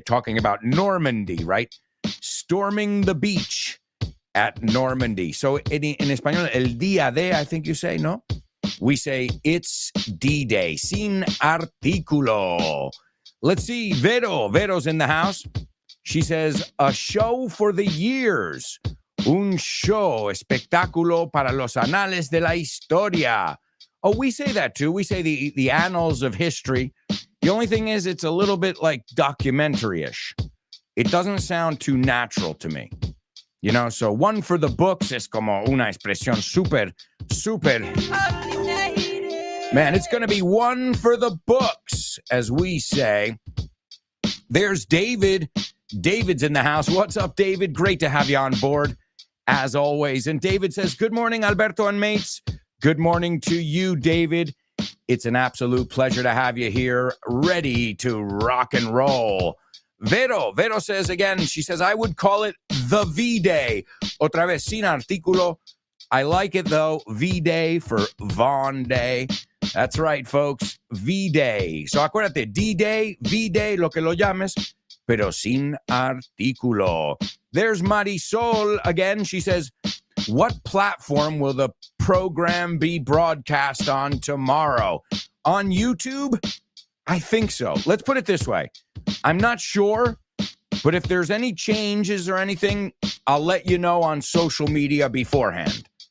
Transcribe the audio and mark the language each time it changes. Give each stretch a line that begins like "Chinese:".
English: Talking about Normandy, right? Storming the beach at Normandy. So in español,
Spanish: el día de,
English: I think you say, no? We say it's D-Day.
Spanish: Sin artículo.
English: Let's see. Vero's in the house. She says, a show for the years.
Spanish: Un show, espectáculo para los anales de la historia.
English: Oh, we say that too. We say the annals of history. The only thing is it's a little bit like documentary-ish. It doesn't sound too natural to me. So one for the books
Spanish: es como una expresión super.
English: Man, it's going to be one for the books, as we say. There's David. David's in the house. What's up, David? Great to have you on board, as always. And David says, good morning, Alberto and mates. Good morning to you, David. It's an absolute pleasure to have you here, ready to rock and roll. Vero says again, she says, I would call it the V-Day.
Spanish: Otra vez, sin artículo.
English: I like it, though. V-Day for Vaughn Day. That's right, folks. V-Day.
Spanish: So acuérdate, D-Day, V-Day, lo que lo llames, pero sin artículo.
English: There's Marisol again. She says, what platform will the program be broadcast on tomorrow? On YouTube? I think so. Let's put it this way. I'm not sure, but if there's any changes or anything, I'll let you know on social media beforehand.